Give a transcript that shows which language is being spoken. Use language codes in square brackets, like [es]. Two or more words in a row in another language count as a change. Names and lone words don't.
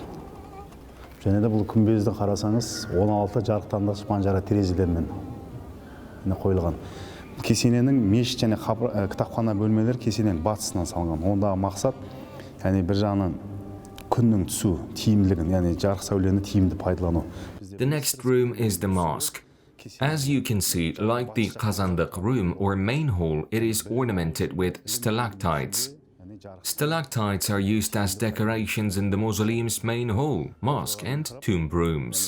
[kk] Және де бұл күмбезді қарасаңыз 16 жарықтандырғыш панжара терезелермен қойылған. Кесененің мешіт және кітапхана бөлмелер кесененің батысынан салынған. Ондағы мақсат, яғни бір жағынан күннің түсу тиімділігін, яғни жарық сәулені тиімді пайдалану. [en] The next room is the mosque. As you can see, like the Kazandak room or main hall, it is ornamented with stalactites. Stalactites are used as decorations in the mausoleum's main hall, mosque and tomb rooms.